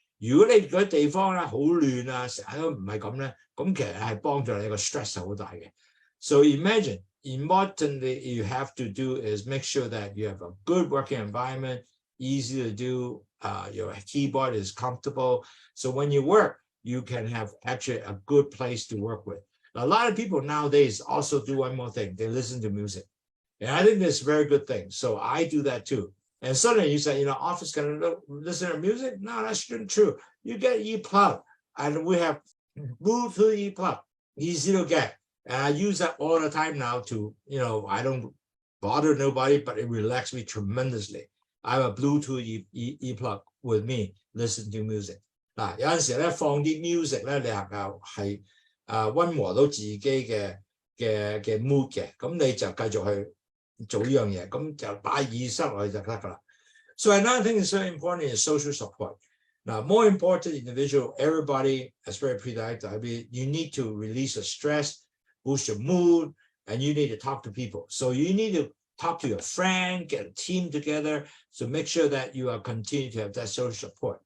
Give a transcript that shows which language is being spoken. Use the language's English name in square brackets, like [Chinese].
[Cantonese] 如果你嗰啲地方咧好亂啊，成日都唔係咁咧，咁其實係幫助你個 stress 好大嘅。 [English] So imagine, importantly, you have to do is make sure that you have a good working environment, easy to do, your keyboard is comfortable. So when you work, you can have actually a good place to work with. A lot of people nowadays also do one more thing. They listen to music. And I think that's a very good thing. So I do that too. And suddenly you say, office can listen to music? No, that's not true. You get ePlug. And we have Bluetooth ePlug. Easy to get. And I use that all the time now to, I don't bother nobody, but it relaxes me tremendously. I have a Bluetooth ePlug with me, listen to music. [Cantonese] 嗱，有陣時咧放啲 music 咧，你能夠係溫和到自己嘅 mood 嘅，咁你就繼續去做呢樣嘢，咁就擺耳塞落去就得㗎啦。 [English] So another thing that's very important is social support. Now, more important individual, everybody, especially pre-diabetes, you need to release the stress, boost your mood, and you need to talk to people. So you need to talk to your friend, get a team together, so make sure that you are continue to have that social support.